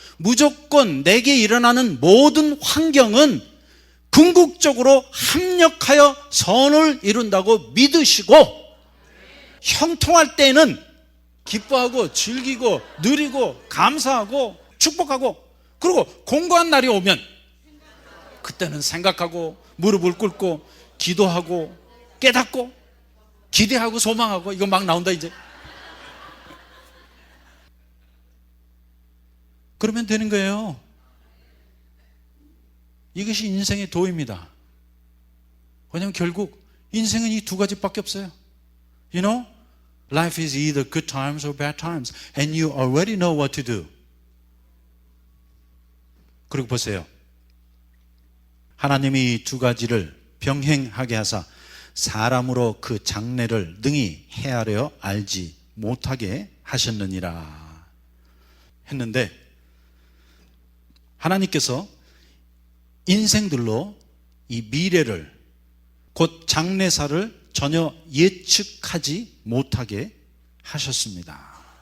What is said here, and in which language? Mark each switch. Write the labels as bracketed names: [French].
[Korean] 무조건 내게 일어나는 모든 환경은 궁극적으로 합력하여 선을 이룬다고 믿으시고, 형통할 때는 기뻐하고 즐기고 누리고 감사하고 축복하고, 그리고 공고한 날이 오면 그때는 생각하고 무릎을 꿇고 기도하고 깨닫고 기대하고 소망하고, 이거 막 나온다 이제. 그러면 되는 거예요. 이것이 인생의 도입니다. 왜냐하면 결국 인생은 이 두 가지밖에 없어요. [English] You know, life is either good times or bad times, and you already know what to do. [Korean] 그리고 보세요. 하나님이 이 두 가지를 병행하게 하사 사람으로 그 장래를 능히 헤아려 알지 못하게 하셨느니라 했는데, 하나님께서 인생들로 이 미래를, 곧 장래사를 전혀 예측하지 못하게 하셨습니다.